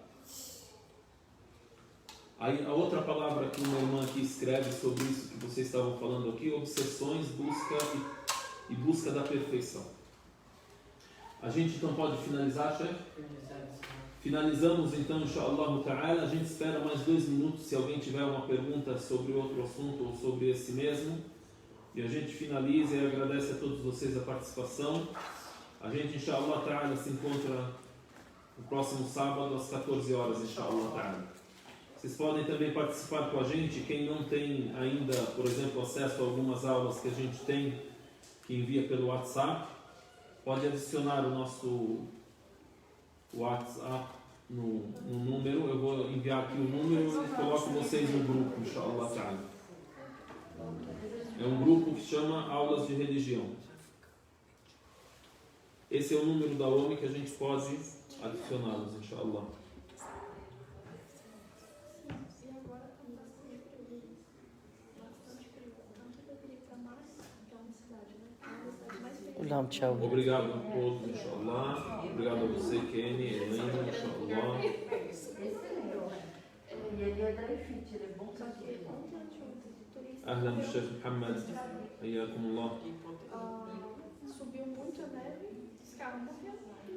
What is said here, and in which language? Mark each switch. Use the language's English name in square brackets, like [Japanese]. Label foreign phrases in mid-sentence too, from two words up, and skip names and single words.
[Portuguese] Aí, a outra palavra que uma irmã aqui escreve sobre isso que vocês estavam falando aqui, obsessões, busca da perfeição. A gente então pode finalizar, chefe? Finalizamos então, [Arabic] إن شاء الله تعالى. [Portuguese] A gente espera mais 2 minutos se alguém tiver uma pergunta sobre outro assunto ou sobre esse mesmo. E a gente finaliza e agradece a todos vocês a participação. A gente, [Arabic] إن شاء الله تعالى, [Portuguese] se encontra no próximo sábado às 14 horas, [Arabic] إن شاء الله تعالى. [Portuguese] Vocês podem também participar com a gente, quem não tem ainda, por exemplo, acesso a algumas aulas que a gente tem, que envia pelo WhatsApp, pode adicionar o nosso WhatsApp no número. Eu vou enviar aqui o número e coloco vocês no grupo, [Arabic] إن شاء الله تعالى. [Portuguese] É um grupo que chama Aulas de Religião. Esse é o número da OMI que a gente pode adicioná-los, inshallah. E agora está bastante frio. Tanto que eu queria ir para Mars, que é uma cidade, né? É uma das cidades mais frias. Não, tchau. Obrigado a todos, inshallah. Obrigado a você, Kenny, Helena, inshallah. E ele é da EFIT, ele é bom Só que ontem eu tinha um turista. [Arabic] أهلا بالشيخ محمد حياكم الله. [Portuguese] Subiu muito a neve, esse carro morreu.